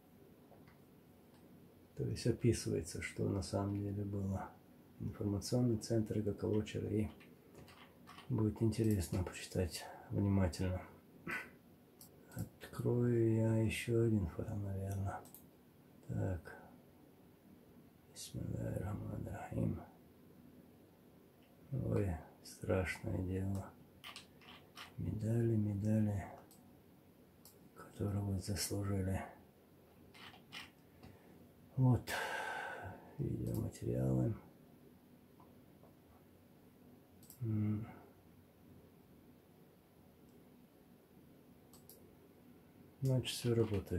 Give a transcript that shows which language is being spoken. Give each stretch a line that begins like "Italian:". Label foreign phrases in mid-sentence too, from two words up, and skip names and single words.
Russian: То есть описывается, что на самом деле было. Информационный центр Гаковочера. И будет интересно почитать внимательно. Открою я еще один файл, наверное. Так.
Arabic: بسم الله الرحمن الرحيم.
Russian: Ой, страшное дело. Медали, медали, которые вы заслужили. Вот, видеоматериалы. Значит, все работает.